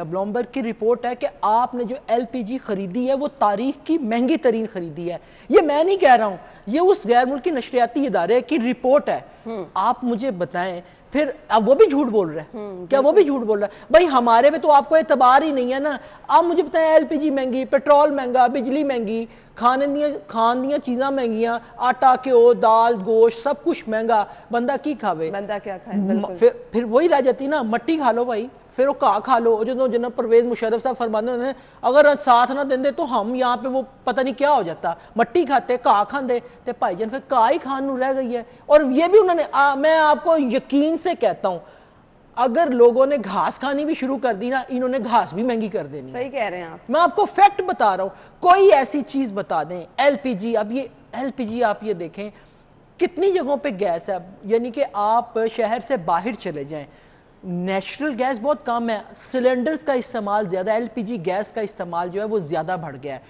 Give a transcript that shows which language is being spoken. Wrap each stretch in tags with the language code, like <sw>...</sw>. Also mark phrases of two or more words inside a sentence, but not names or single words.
<ur>بلومبرگ کی رپورٹ ہے کہ آپ نے جو ایل پی جی خریدی ہے وہ تاریخ کی مہنگی ترین خریدی ہے. یہ میں نہیں کہہ رہا ہوں, یہ اس غیر ملکی نشریاتی ادارے کی رپورٹ ہے. آپ مجھے بتائیں پھر, اب وہ بھی جھوٹ بول رہا ہے کیا؟ وہ بھی جھوٹ بول رہا ہے بھائی, ہمارے میں تو آپ کو اعتبار ہی نہیں ہے نا. آپ مجھے بتائیں, ایل پی جی مہنگی, پیٹرول مہنگا, بجلی مہنگی,</ur> <pa>کھان دیاں چیزاں مہنگیاں, آٹا کیو دال گوشت سب کچھ مہنگا, بندہ کی کھاوے؟</pa> <ur>بندہ کیا کھائے؟ پھر وہی رہ جاتی نا, مٹی کھا لو بھائی, پھر وہ کہا کھا لو. جناب پرویز مشرف صاحب فرماتے ہیں اگر ساتھ نہ دیں دے تو ہم یہاں پہ وہ پتہ نہیں کیا ہو جاتا, مٹی کھاتے</ur> <pa>کہا کھاندے تے بھائی جان پھر کہا ہی کھان نو رہ گئی ہے.</pa> <ur>اور یہ بھی انہوں نے, میں آپ کو یقین سے کہتا ہوں, اگر لوگوں نے گھاس کھانی بھی شروع کر دی نا, انہوں نے گھاس بھی مہنگی کر دینی. صحیح کہہ رہے ہیں آپ. میں آپ کو فیکٹ بتا رہا ہوں, کوئی ایسی چیز بتا دیں. ایل پی جی, اب یہ ایل پی جی آپ یہ دیکھیں کتنی جگہوں پہ گیس ہے, یعنی کہ آپ شہر سے باہر چلے جائیں,</ur> <en>نیچرل گیس</en> <ur>بہت کم ہے, سلنڈرز کا استعمال زیادہ, ایل پی جی گیس کا استعمال جو ہے وہ زیادہ بڑھ گیا ہے.</ur>